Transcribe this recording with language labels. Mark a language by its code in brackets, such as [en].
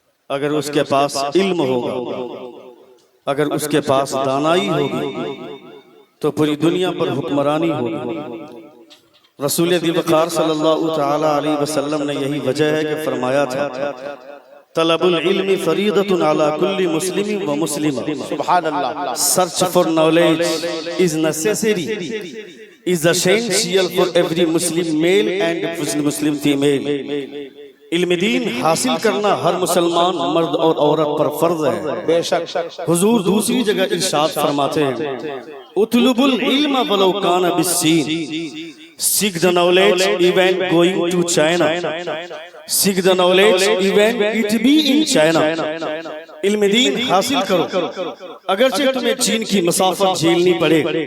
[ur] اگر اس کے پاس علم ہوگا، اگر اس کے پاس دانائی ہوگی، تو پوری دنیا پر حکمرانی ہوگی. رسول دی وقار صلی اللہ تعالی علیہ وسلم نے یہی وجہ ہے کہ فرمایا تھا [ar] طلب العلم فریضۃ علی کل مسلم و مسلمہ. [ur] سبحان اللہ. [en] Search for knowledge is necessary, is essential for every Muslim male and Muslim female. [ur] علم دین حاصل کرنا ہر مسلمان مرد اور عورت پر فرض ہے۔ بے شک حضور دوسری جگہ ارشاد فرماتے ہیں [ar] اطلب العلم ولو کان بالسین، [en] seek the knowledge even going to China, seek the knowledge even it be in China۔ [ur] علم دین حاصل کرو اگرچہ تمہیں چین کی مسافت جھیلنی پڑے۔